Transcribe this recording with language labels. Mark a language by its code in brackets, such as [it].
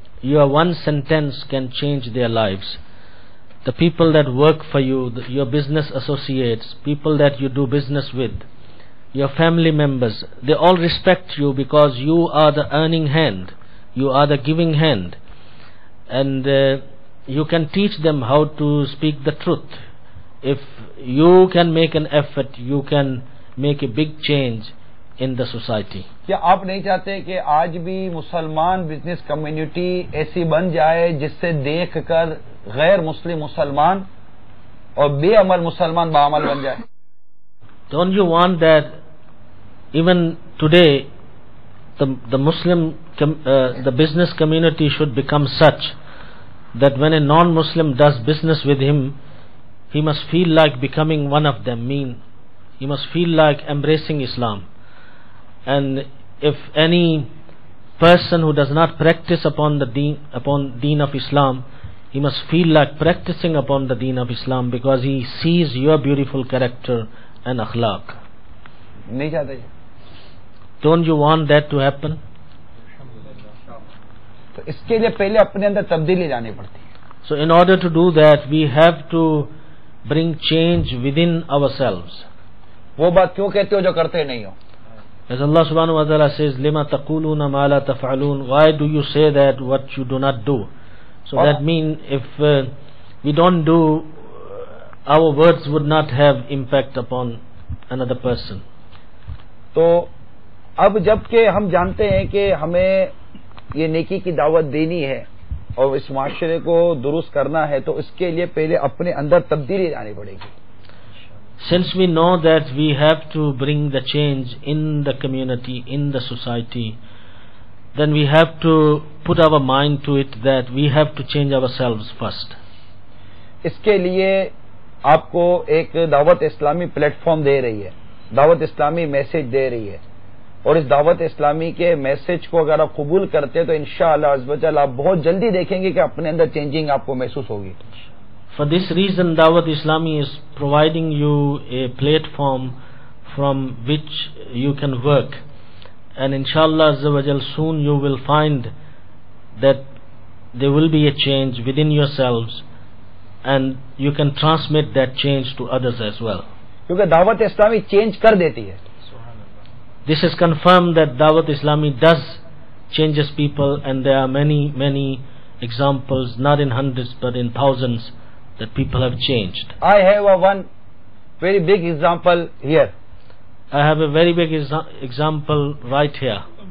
[en] Your one sentence can change their lives. The people that work for you, your business associates, people that you do business with, your family members, they all respect you because you are the earning hand, you are the giving hand, and you can teach them how to speak the truth. If you can make an effort, you can make a big change in the society. [ur] کیا آپ نہیں چاہتے کہ آج بھی مسلمان business community ایسی بن جائے جس سے دیکھ کر غیر مسلم مسلمان اور بے عمل مسلمان باعمل بن جائے؟ [en] Don't you want that even today the Muslim, the business community should become such that when a non-Muslim does business with him, he must feel like becoming one of them, he must feel like embracing Islam. And if any person who does not practice upon deen of Islam, he must feel like practicing upon the deen of Islam because he sees your beautiful character and akhlaq. [ur] نہیں چاہتے؟ [en] Don't you want that to happen? [ur] تو اس کے لیے پہلے اپنے اندر تبدیلی لانی پڑتی ہے. [en] So in order to do that, we have to bring change within ourselves. [ur] وہ بات کیوں کہتے ہو جو کرتے نہیں ہو؟ [en] As Allah subhanahu wa ta'ala says, [ar] لِمَا تَقُولُونَ مَا لَا تَفْعَلُونَ, [en] why do you say that what you do not do? So that means if we don't do, our words would not have impact upon another person. [ur] تو اب جب کہ ہم جانتے ہیں کہ ہمیں یہ نیکی کی دعوت دینی ہے اور اس معاشرے کو درست کرنا ہے تو اس کے لیے پہلے اپنے اندر تبدیلی لانی پڑے گی. [en] Since we know that we have to bring the change in the community, in the society, then we have to put our mind to it that we have to change ourselves first. [ur] اس کے لیے آپ کو ایک دعوت اسلامی plate form دے رہی ہے, دعوت اسلامی میسج دے رہی ہے, اور اس دعوت اسلامی کے میسج کو اگر آپ قبول کرتے ہیں تو انشاءاللہ عز و جل آپ بہت جلدی دیکھیں گے کہ اپنے اندر چینجنگ آپ کو محسوس ہوگی. [en] For this reason, Dawat Islami is providing you a platform from which you can work. And inshallah Azza wa Jal, soon you will find that there will be a change within yourselves and you can transmit that change to others as well. [ur] کیونکہ دعوت اسلامی change کر دیتی ہے. [en] This is confirmed that Dawat Islami does changes people, and there are many examples, not in hundreds but in thousands, that people have changed. I have one very big example here. I have a very big example right here.